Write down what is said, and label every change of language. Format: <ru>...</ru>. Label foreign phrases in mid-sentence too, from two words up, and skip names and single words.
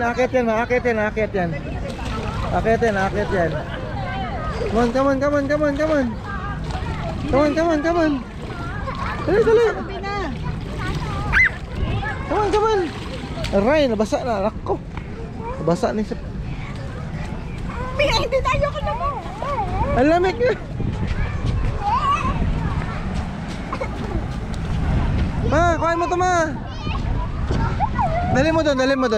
<pam>Akit yan, akit yan, akit yan. Akit yan, akit yan.</pam> <en>Come on, come on, come on, come on, come on. Come on, come on, come on.</en> <tl>Dali, dali.</tl> <en>Come on, come on.</en> <tl>Aray, nabasa na, anak ko. Nabasa ni siya. Pia, hindi tayo ka na mo. Ang lamig niya. Ma, kuhain mo to ma. Dali mo doon, dali mo doon.</tl>